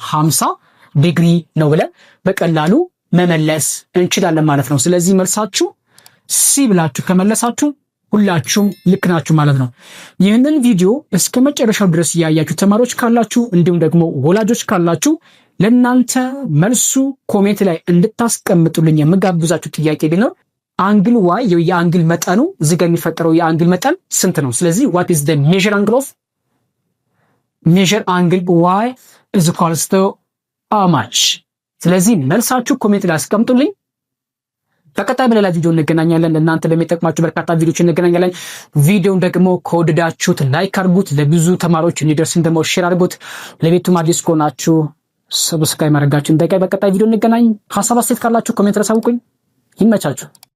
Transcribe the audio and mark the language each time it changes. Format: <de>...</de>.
<am>50 ዲግሪ ነው ብለን በቀላሉ መመለስ እንችላለን ማለት ነው። ስለዚህ መልሳችሁ ሲ ብላችሁ ከመለሳችሁ ሁላችሁም ልክ ናችሁ ማለት ነው። ይህንን ቪዲዮ እስከ መጨረሻው ድረስ ያያችሁ ተማሪዎች ካላችሁ እንዲሁም ደግሞ ወላጆች ካላችሁ ለእናንተ መልሱ ኮሜንት ላይ እንድታስቀምጡልኝ የምጋብዛችሁ ጥያቄ ቢኖር አንግል ዋይ የአንግል መጠኑ እዚህ ጋር የሚፈጠረው የአንግል መጠን ስንት ነው?</am> <en>ስለዚህ what is the measure angle of measure angle y is equals to how much?</en> <am>ስለዚህ መልሳችሁ ኮሜንት ላይ አስቀምጡልኝ። በቀጣይ በሌላ ቪዲዮ እንገናኛለን። ለእናንተ በሚጠቅማችሁ በርካታ ቪዲዮዎች እንገናኛለን። ቪዲዮውን ደግሞ ከወደዳችሁት ላይክ አድርጉት፣ ለብዙ ተማሪዎች እንዲደርስ ደግሞ ሼር አድርጉት። ለቤቱም አዲስ ከሆናችሁ ሰብስክራይብ ማድረጋችሁን እንዳይቀር። በቀጣይ ቪዲዮ እንገናኝ። ሐሳብ አስተያየት ካላችሁ ኮሜንት ላይ አሳውቁኝ። ይመቻችሁ።</am>